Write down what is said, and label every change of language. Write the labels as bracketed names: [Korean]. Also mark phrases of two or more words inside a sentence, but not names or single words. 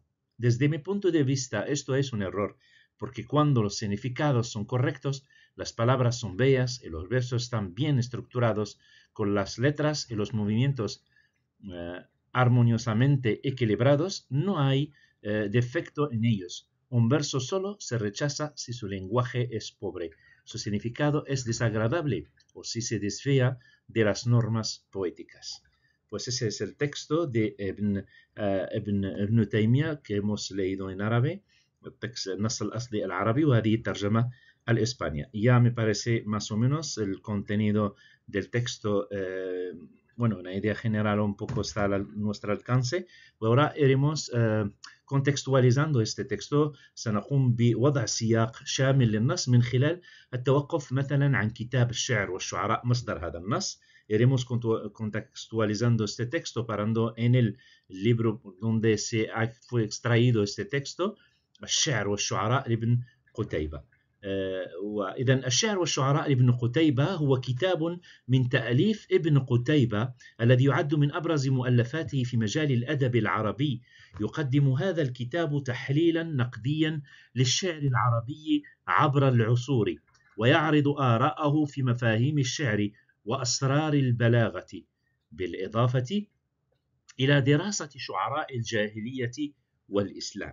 [Spanish] Desde mi punto de vista, esto es un error, porque cuando los significados son correctos, las palabras son bellas y los versos están bien estructurados, con las letras y los movimientos armoniosamente equilibrados, no hay defecto en ellos. Un verso solo se rechaza si su lenguaje es pobre, su significado es desagradable o si se desvía de las normas poéticas. Pues ese es el texto de Ibn Taymiyyah que hemos leído en árabe, [Arabic] النص الأصلي العربي وهذه الترجمة الإسبانية. [Spanish] Ya me parece más o menos el contenido del texto, bueno, una idea general un poco está a nuestro alcance. Ahora iremos contextualizando este texto [Arabic] سنقوم بوضع سياق شامل للنص من خلال التوقف مثلا عن كتاب الشعر والشعراء مصدر هذا النص. [Spanish] Iremos contextualizando este texto parando en el libro donde fue extraído este texto, [Arabic] الشعر والشعراء لابن قتيبة. وإذا الشعر والشعراء لابن قتيبة هو كتاب من تأليف ابن قتيبة الذي يعد من أبرز مؤلفاته في مجال الأدب العربي. يقدم هذا الكتاب تحليلا نقديا للشعر العربي عبر العصور، ويعرض آراءه في مفاهيم الشعر وأسرار البلاغة، بالإضافة إلى دراسة شعراء الجاهلية والإسلام.